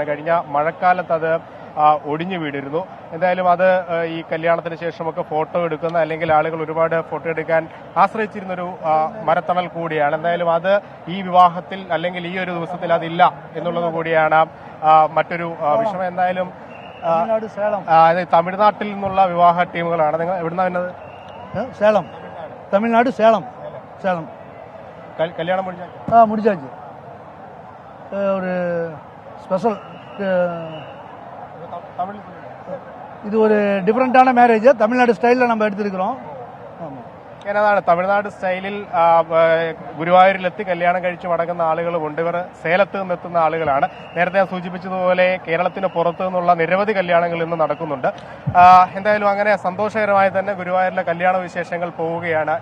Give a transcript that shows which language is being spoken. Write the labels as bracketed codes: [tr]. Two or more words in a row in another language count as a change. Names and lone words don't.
[ml] കഴിഞ്ഞ മഴക്കാലത്ത് അത് ഒടിഞ്ഞു വീടിരുന്നു. എന്തായാലും അത് ഈ കല്യാണത്തിന് ശേഷമൊക്കെ ഫോട്ടോ എടുക്കുന്ന അല്ലെങ്കിൽ ആളുകൾ ഒരുപാട് ഫോട്ടോ എടുക്കാൻ ആശ്രയിച്ചിരുന്നൊരു മരത്തണൽ കൂടിയാണ്. എന്തായാലും അത് ഈ വിവാഹത്തിൽ അല്ലെങ്കിൽ ഈ ഒരു ദിവസത്തിൽ അതില്ല എന്നുള്ളത് കൂടിയാണ് മറ്റൊരു വിഷയം. എന്തായാലും തമിഴ്നാട്ടിൽ നിന്നുള്ള വിവാഹ ടീമുകളാണ്. നിങ്ങൾ എവിടുന്ന വരുന്നത്? [ta] சேலம், தமிழ்நாடு, சேலம். [ml] കല്യാണം [ta] முடிஞ்சாச்சு. ஒரு ஸ்பெஷல், இது ஒரு டிஃப்ரெண்டான மேரேஜ். தமிழ்நாடு ஸ்டைலில் நம்ம எடுத்திருக்கிறோம். [ml] അതാണ് തമിഴ്നാട് സ്റ്റൈലിൽ ഗുരുവായൂരിലെത്തി കല്യാണം കഴിച്ച് മടങ്ങുന്ന ആളുകളുമുണ്ട്. ഇവർ സേലത്ത് നിന്നെത്തുന്ന ആളുകളാണ്. നേരത്തെ ഞാൻ സൂചിപ്പിച്ചതുപോലെ കേരളത്തിന് പുറത്തു നിന്നുള്ള നിരവധി കല്യാണങ്ങൾ ഇന്ന് നടക്കുന്നുണ്ട്. എന്തായാലും അങ്ങനെ സന്തോഷകരമായി തന്നെ ഗുരുവായൂരിലെ കല്യാണ വിശേഷങ്ങൾ പോവുകയാണ്.